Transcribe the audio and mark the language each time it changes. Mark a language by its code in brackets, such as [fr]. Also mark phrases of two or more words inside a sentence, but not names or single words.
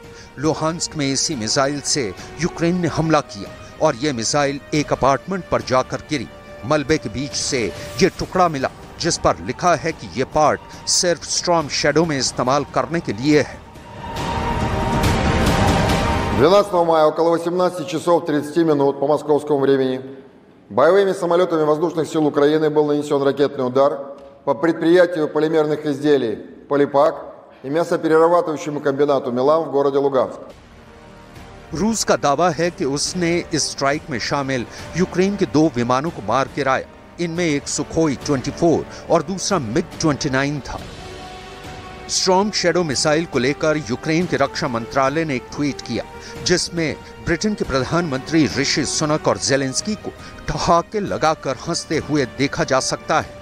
[hi] लुहांस्क में इसी मिसाइल से यूक्रेन ने हमला किया और यह मिसाइल एक अपार्टमेंट पर जाकर गिरी। मलबे के बीच से ये टुकड़ा मिला जिस पर लिखा है कि यह पार्ट सिर्फ स्टॉर्म शैडो में इस्तेमाल करने के लिए है। [ru] 12 мая около 18 часов 30 минут по московскому времени боевыми самолетами воздушных сил Украины был нанесен ракетный удар по предприятию полимерных изделий «Полипак» и мясоперерабатывающему комбинату «Милан» в городе Луганск। [hi] रूस का दावा है कि उसने इस स्ट्राइक में शामिल यूक्रेन के 2 विमानों को मार गिराया। इनमें एक सुखोई 24 और दूसरा मिग 29 था। स्टॉर्म शैडो मिसाइल को लेकर यूक्रेन के रक्षा मंत्रालय ने एक ट्वीट किया, जिसमें ब्रिटेन के प्रधानमंत्री ऋषि सुनक और ज़ेलेंस्की को ठहाके लगाकर हंसते हुए देखा जा सकता है।